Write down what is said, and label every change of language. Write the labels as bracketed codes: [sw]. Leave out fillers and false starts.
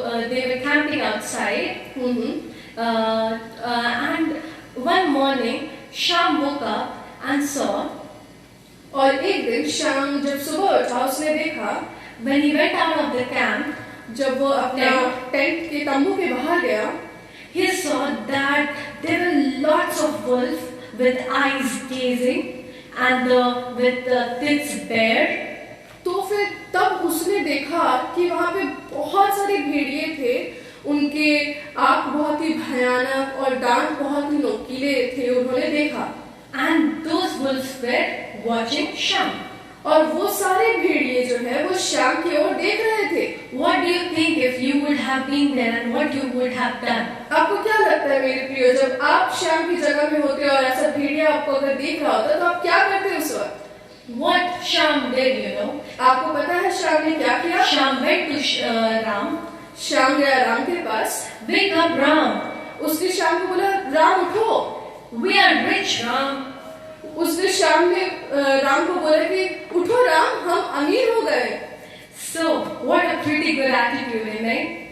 [en] They were camping outside. And one morning, Sham woke up and saw. [hi] और एक दिन शाम जब सुबह उठा, उसने देखा, [en] When he went out of the camp, [hi] जब वो अपना टेंट के तंबू के बाहर गया, [en] he saw that there were lots of wolves with eyes gazing and with the tits bare. [hi] तो फिर तब उसने देखा कि वहाँ पे बहुत सारे भेड़िए थे, उनके आंख बहुत ही भयानक और दांत बहुत ही नोकीले थे, उन्होंने देखा। [en] And those wolves were watching Sham. [hi] और वो सारे भेड़िए जो है वो श्याम की ओर देख रहे थे। [en] What do you think if you would have been there and what you would have done? [hi] आपको क्या लगता है मेरे प्रियो, जब आप श्याम की जगह में होते और ऐसा भेड़िया आपको अगर देख रहा होता तो आप क्या करते उस वक्त? [en] What Sham did, you know? [hi] आपको पता है श्याम ने क्या किया? [en] Sham went to Ram. [hi] Shyam गया राम के पास। [en] Wake up, Ram. [hi] उसने श्याम को बोला, राम उठो। [en] We are rich, Ram. [hi] उसने श्याम ने राम को बोला कि उठो राम, हम अमीर हो गए। [en] So, what a pretty good attitude, right?